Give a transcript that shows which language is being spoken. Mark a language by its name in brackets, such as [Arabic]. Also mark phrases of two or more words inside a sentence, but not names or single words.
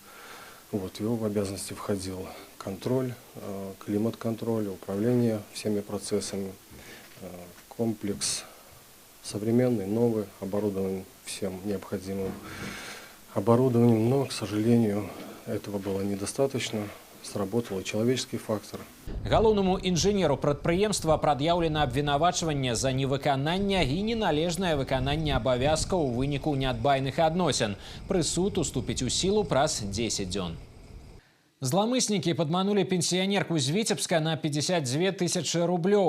[Russian] В его обязанности входил контроль, климат-контроль, управление всеми процессами. Комплекс современный, новый, оборудован всем необходимым оборудованием, но, к сожалению, этого было недостаточно. Сработал и человеческий фактор. [Belarusian] Галоўнаму інжынеру прадпрыемства прад'яўлена абвінавачванне за невыкананне і неналежнае выкананне абавязкаў у выніку неадбайных адносін. Прысуд уступіць у сілу праз 10 дзён. Зломыснікі падманулі пенсіянерку з Віцебска на 52 тысячи рублёў.